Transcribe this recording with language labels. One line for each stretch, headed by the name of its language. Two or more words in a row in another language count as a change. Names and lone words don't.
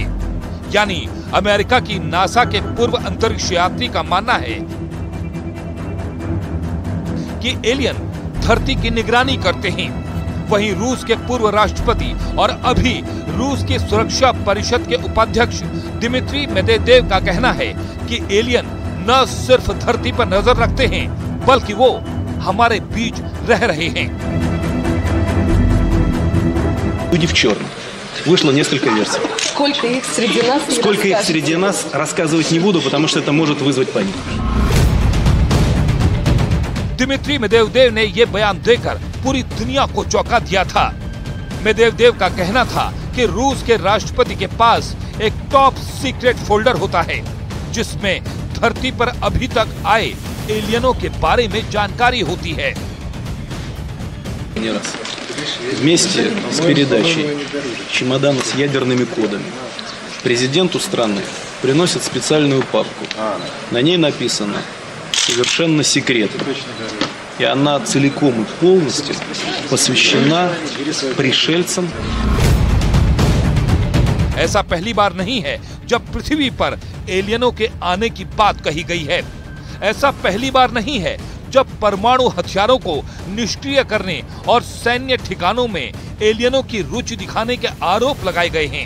Hindi: यानी अमेरिका की नासा के पूर्व अंतरिक्ष यात्री का मानना है कि एलियन धरती की निगरानी करते हैं। वहीं रूस के पूर्व राष्ट्रपति और अभी रूस की सुरक्षा परिषद के उपाध्यक्ष दिमित्री मेदवेदेव का कहना है कि एलियन न सिर्फ धरती पर नजर रखते हैं बल्कि वो हमारे बीच रह रहे हैं।
Russian: Люди в черном. Вышло несколько версий. Сколько их среди нас? Сколько их среди нас, рассказывать не буду, потому что это может вызвать панику.
Hindi: दिमित्री मेदवेदेव ने यह बयान देकर पूरी दुनिया को चौंका दिया था। मेदवेदेव का कहना था कि रूस के राष्ट्रपति के पास एक
English: top secret folder
Hindi: होता है जिसमें धरती पर अभी तक आए एलियनों के बारे में जानकारी होती है।
Russian: Вместе с передачей чемодана с ядерными кодами президенту страны приносят специальную папку. На ней написано «Совершенно секретно». И она целиком и полностью посвящена пришельцам.
Hindi: ऐसा पहली बार नहीं है जब पृथ्वी पर एलियनों के आने की बात कही गई है। ऐसा पहली बार नहीं है जब परमाणु हथियारों को निष्क्रिय करने और सैन्य ठिकानों में एलियनों की रुचि दिखाने के आरोप लगाए गए हैं।